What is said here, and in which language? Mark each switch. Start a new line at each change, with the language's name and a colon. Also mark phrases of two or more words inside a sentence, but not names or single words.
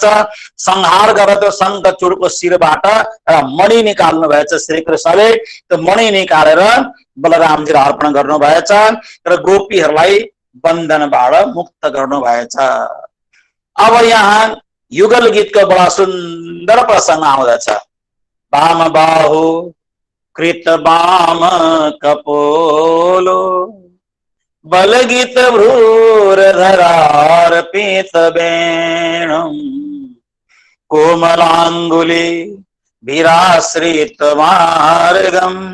Nepali: संहार गरेर त्यो शङ्खचूडको शिरबाट एउटा मणि निकाल्नु भएछ। श्रीकृष्णले त्यो मणि निकालेर बलरामजीलाई अर्पण गर्नुभएछ र गोपीहरूलाई बन्धनबाट मुक्त गर्नुभएछ। अब यहाँ युगल गीतको बडा सुन्दर प्रसङ्ग आउँदछ।
Sanskrit: वाम बाहु कृत वाम कपोलो बलगीत भ्रूर धरार्पित वेणुं कोमलांगुली विराश्रित मार्गम